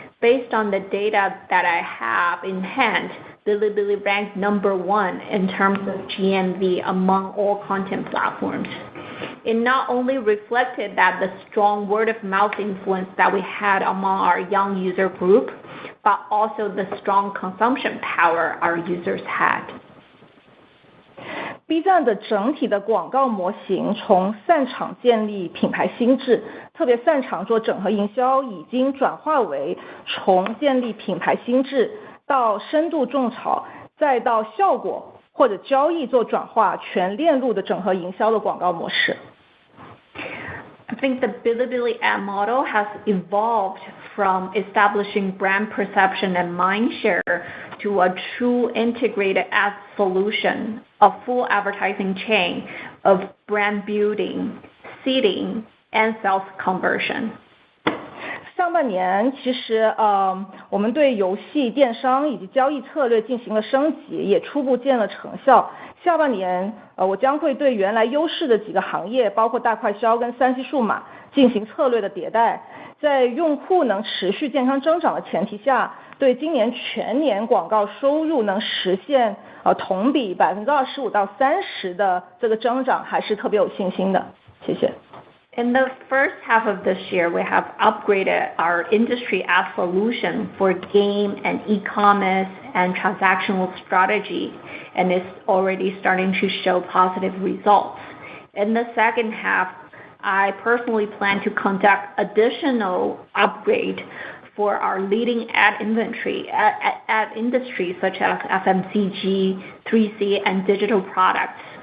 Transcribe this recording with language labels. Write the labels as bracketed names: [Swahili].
[English] Based on the data that I have in hand, Bilibili ranked #1 in terms of GMV among all content platforms. It not only reflected that the strong word-of-mouth influence that we had among our young user group, but also the strong consumption power our users had. [Chinese] B 站的整体的广告模型从擅长建立品牌心智，特别擅长做整合营销，已经转化为从建立品牌心智到深度种草，再到效果或者交易做转化，全链路的整合营销的广告模式。 [English] I think the Bilibili ad model has evolved from establishing brand perception and mindshare to a true integrated ad solution, a full advertising chain of brand building, seeding, and sales conversion. [Chinese] 上半年其实我们对游戏、电商以及交易策略进行了升级，也初步见了成效。下半年我将会对原来优势的几个行业，包括大快消跟3C 数码进行策略的迭代，在用户能持续健康增长的前提下，对今年全年广告收入能实现同比25%到30%的这个增长，还是特别有信心的。谢谢。 [English] In the first half of this year, we have upgraded our industry ad solution for game and e-commerce and transactional strategy, and it's already starting to show positive results. In the second half, I personally plan to conduct additional upgrade for our leading ad inventory, ad industries such as FMCG, 3C, and digital products.